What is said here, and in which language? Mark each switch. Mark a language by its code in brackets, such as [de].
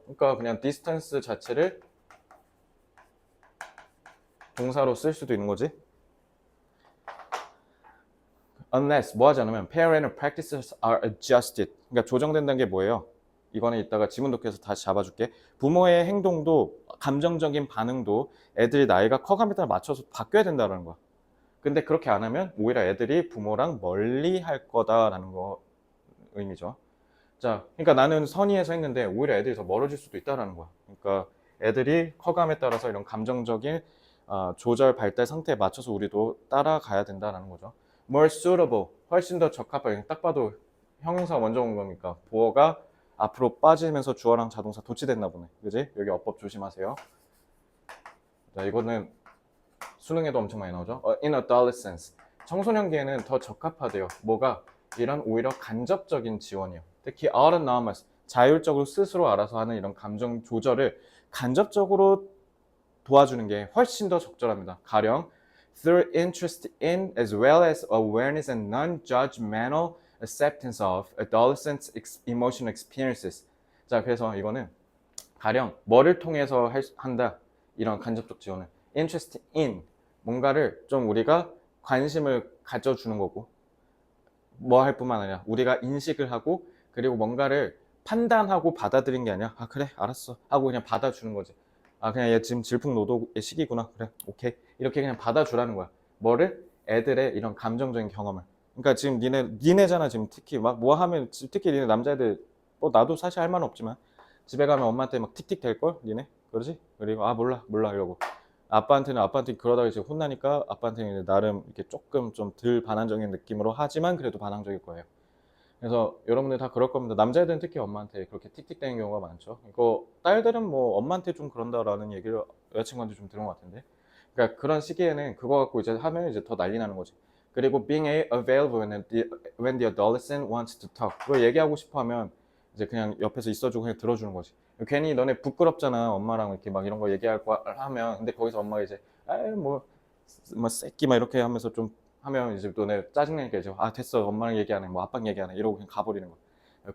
[ko] 그러니까 그냥 distance 자체를 동사로 쓸 수도 있는 거지. [en] Unless [ko] 뭐 하지 않으면 [en] parental practices are adjusted. [ko] 그러니까 조정된다는 게 뭐예요? 이거는 이따가 지문 독해서 다시 잡아줄게. 부모의 행동도 감정적인 반응도 애들이 나이가 커감에 따라 맞춰서 바뀌어야 된다는 거야. 근데 그렇게 안 하면 오히려 애들이 부모랑 멀리 할 거다라는 거 의미죠. 자, 그러니까 나는 선의해서 했는데 오히려 애들이 더 멀어질 수도 있다라는 거야. 그러니까 애들이 커감에 따라서 이런 감정적인 조절 발달 상태에 맞춰서 우리도 따라가야 된다라는 거죠. [en] More suitable, [ko] 훨씬 더 적합하게. 딱 봐도 형용사 먼저 온 거니까 보어가 앞으로 빠지면서 주어랑 자동사 도치됐나 보네. 그지? 여기 어법 조심하세요. 자, 이거는 수능에도 엄청 많이 나오죠. [en] In adolescence, [ko] 청소년기에는 더 적합하대요. 뭐가? 이런 오히려 간접적인 지원이요. 특히 autonomous, 자율적으로 스스로 알아서 하는 이런 감정 조절을 간접적으로 도와주는 게 훨씬 더 적절합니다. 가령 [en] through interest in as well as awareness and non-judgmental acceptance of adolescents' emotional experiences. [ko] 자, 그래서 이거는 가령 뭐를 통해서 한다? 이런 간접적 지원을 [en] interest in [ko] 뭔가를 좀 우리가 관심을 가져주는 거고 뭐 할 뿐만 아니라 우리가 인식을 하고 그리고 뭔가를 판단하고 받아들인 게 아니라 아 그래 알았어 하고 그냥 받아주는 거지. 아 그냥 얘 지금 질풍노도의 시기구나 그래 오케이 이렇게 그냥 받아주라는 거야. 뭐를? 애들의 이런 감정적인 경험을. 그러니까 지금 니네잖아 지금 특히 막 뭐 하면 특히 니네 남자애들 뭐 나도 사실 할 말은 없지만 집에 가면 엄마한테 막 틱틱 댈걸 니네 그러지? 그리고 아 몰라 이러고 아빠한테 그러다가 이제 혼나니까 아빠한테는 이제 나름 이렇게 조금 좀 덜 반항적인 느낌으로 하지만 그래도 반항적일 거예요. 그래서 여러분들 다 그럴 겁니다. 남자애들은 특히 엄마한테 그렇게 틱틱대는 경우가 많죠. 이거 딸들은 뭐 엄마한테 좀 그런다라는 얘기를 여자친구한테 좀 들은 것 같은데. 그러니까 그런 시기에는 그거 갖고 이제 하면 이제 더 난리 나는 거지. 그리고 [en] being available when the adolescent wants to talk. [ko] 그걸 얘기하고 싶어 하면 이제 그냥 옆에서 있어주고 그냥 들어주는 거지. 괜히 너네 부끄럽잖아. 엄마랑 이렇게 막 이런 거 얘기할 거 하면. 근데 거기서 엄마가 이제 뭐 새끼 막 이렇게 하면서 좀 하면 이제 너네 짜증나니까 이제 아 됐어 엄마랑 얘기 안 해 뭐 아빠랑 얘기 안 해 이러고 그냥 가버리는 거야.